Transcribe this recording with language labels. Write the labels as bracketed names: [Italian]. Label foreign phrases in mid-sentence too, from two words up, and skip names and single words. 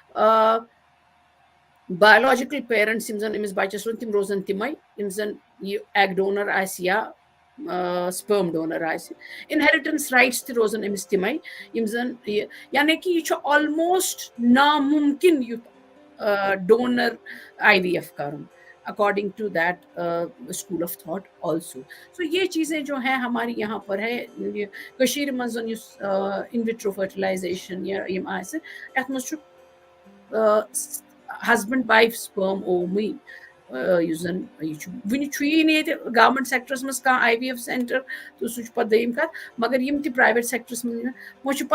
[English] biological parents [Kashmiri] یِم زن أمِس بچس روزن تِم روزن تِمے یِم زن یہِ [English] egg donor [Kashmiri] آسہِ یا [English] sperm donor [Kashmiri] آسہِ [English] inheritance rights [Kashmiri] تہِ روزن أمِس تِمے یِم زن یہِ یعنی کہِ یہِ چھُ آلموسٹ نامُمکِن یُتھ [English] donor IVF [Kashmiri] کرُن [English] according to that school of thought also so [Urdu] یہ چیزیں جو ہیں ہماری یہاں پر ہے [Kashmiri] کشیر منٛز زن یُس [English] in vitro fertilization [Kashmiri] یا یِم آسہِ یتھ منٛز چھُ [English] husband wife sperm [Kashmiri] اومٕے یُس زن یہِ چھُ وٕنہِ چھُیی نہٕ ییٚتہِ گورمنٹ سیکٹرس منٛز کانٛہہ [English] IVF center [Kashmiri] تہٕ سُہ چھُ پتہٕ دوٚیِم کتھ مگر یِم تہِ پرٛایویٹ سیکٹرس منٛز وۄنۍ چھُ